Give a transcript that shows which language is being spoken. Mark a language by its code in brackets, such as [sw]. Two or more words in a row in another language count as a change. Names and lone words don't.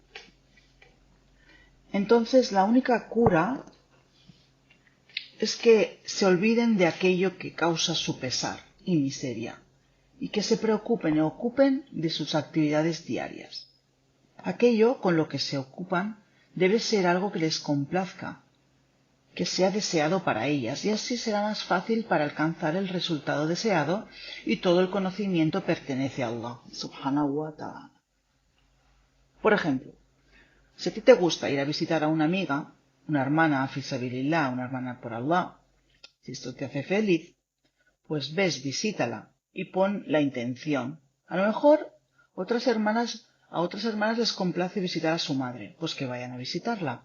[es] Entonces, la única cura es que se olviden de aquello que causa su pesar y miseria, y que se preocupen o ocupen de sus actividades diarias. Aquello con lo que se ocupan debe ser algo que les complazca, que sea deseado para ellas, y así será más fácil para alcanzar el resultado deseado, y todo el conocimiento pertenece a Allah, [ar] سبحانه وتعالى. [es] Por ejemplo, si a ti te gusta ir a visitar a una amiga, una hermana [ar] في سبيل الله, [es] una hermana por Allah, si esto te hace feliz, pues ves, visítala y pon la intención. A lo mejor a otras hermanas les complace visitar a su madre, pues que vayan a visitarla.